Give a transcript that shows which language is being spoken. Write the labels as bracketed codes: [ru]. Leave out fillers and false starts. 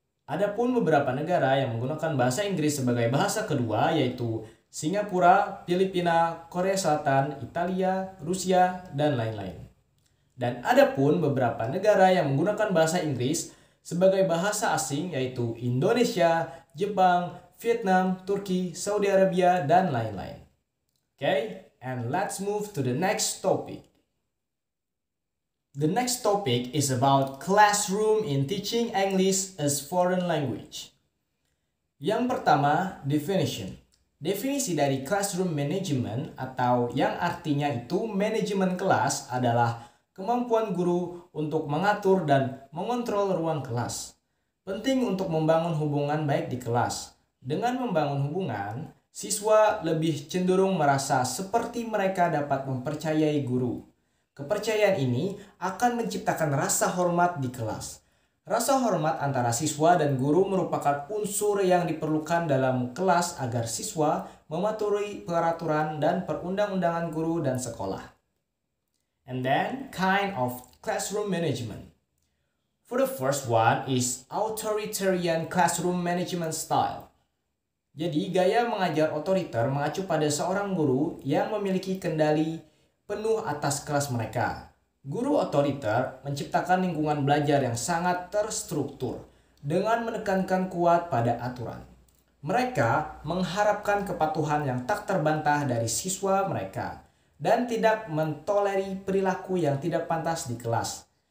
[id] Adapun beberapa negara yang menggunakan bahasa Inggris sebagai bahasa kedua yaitu Singapura, Filipina, Korea Selatan, Italia, Rusia, dan lain-lain. Dan adapun beberapa negara yang menggunakan bahasa Inggris sebagai bahasa asing yaitu Indonesia, Jepang, Vietnam, Turki, Saudi Arabia, dan lain-lain. [en] Okay, and let's move to the next topic. The next topic is about classroom in teaching English as foreign language. [id] Yang pertama, definition. Definisi dari classroom management atau yang artinya itu manajemen kelas adalah kemampuan guru untuk mengatur dan mengontrol ruang kelas. Penting untuk membangun hubungan baik di kelas. Dengan membangun hubungan, siswa lebih cenderung merasa seperti mereka dapat mempercayai guru. Kepercayaan ini akan menciptakan rasa hormat di kelas. Rasa hormat antara siswa dan guru merupakan unsur yang diperlukan dalam kelas agar siswa mematuhi peraturan dan perundang-undangan guru dan sekolah. [en] And then, kind of classroom management. For the first one is authoritarian classroom management style. [id] Jadi, gaya mengajar otoriter mengacu pada seorang guru yang memiliki kendali penuh atas kelas mereka. Guru otoriter menciptakan lingkungan belajar yang sangat terstruktur dengan menekankan kuat pada aturan. Mereka mengharapkan kepatuhan yang tak terbantah dari siswa mereka dan tidak mentoleri perilaku yang tidak pantas di kelas.